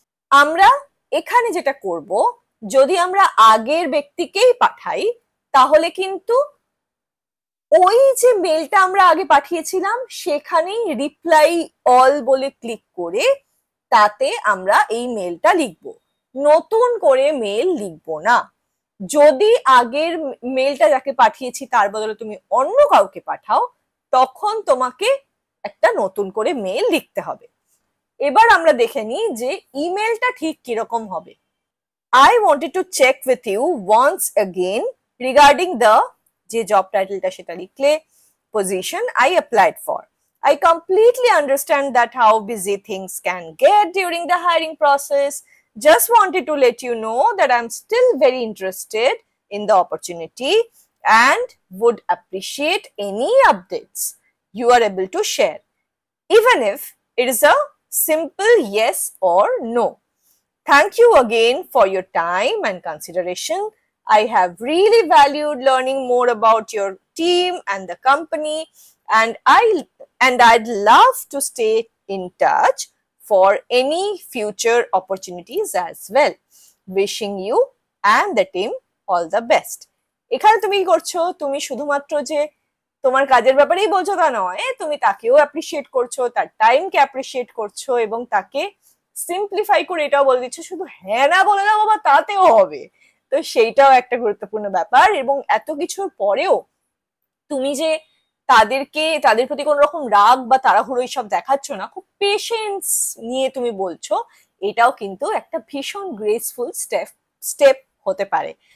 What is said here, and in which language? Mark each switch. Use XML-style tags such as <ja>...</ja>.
<bn>আমরা এখানে যেটা করব, যদি আমরা আগের ব্যক্তিকেই পাঠাই, তাহলে কিন্তু ওই যে মেলটা আমরা আগে পাঠিয়েছিলাম সেখানেই রিপ্লাই অল বলে ক্লিক করে তাতে আমরা এই মেলটা লিখব, নতুন করে মেল লিখবো না। যদি আগের মেলটা যাকে পাঠিয়েছি তার বদলে তুমি অন্য কাউকে পাঠাও, তখন তোমাকে একটা নতুন করে মেল লিখতে হবে। এবার আমরা দেখে নিই যে ইমেলটা ঠিক কিরকম হবে।</bn> <en>I wanted to check with you once again regarding the,</en> <bn>যে জব টাইটেলটা সেটা লিখলে,</bn> <en>position I applied for. I completely understand that how busy things can get during the hiring process. Just wanted to let you know that I'm still very interested in the opportunity and would appreciate any updates you are able to share, even if it is a simple yes or no. Thank you again for your time and consideration. I have really valued learning more about your team and the company, and I'd love to stay in touch for any future opportunities as well. Wishing you and the team all the best.</en> <bn>এখানে তুমি কি করছো, তুমি শুধুমাত্র যে তোমার কাজের ব্যাপারেই বলছো তা নয়, তুমি তাকেও অ্যাপ্রিসিয়েট করছো, তার টাইমকে অ্যাপ্রিসিয়েট করছো এবং তাকে সিম্পলিফাই করে এটাও বলে দিচ্ছ শুধু হ্যাঁ না বলে দাও বাবা তাতেও হবে। তো সেইটাও একটা গুরুত্বপূর্ণ ব্যাপার। এবং এত কিছুর পরেও তুমি যে তাদের প্রতি কোনো রকম রাগ বা তাড়াহুড়ো এইসব দেখাচ্ছ না, খুব পেশেন্স নিয়ে তুমি বলছো, এটাও কিন্তু একটা ভীষণ গ্রেসফুল স্টেপ হতে পারে।</bn>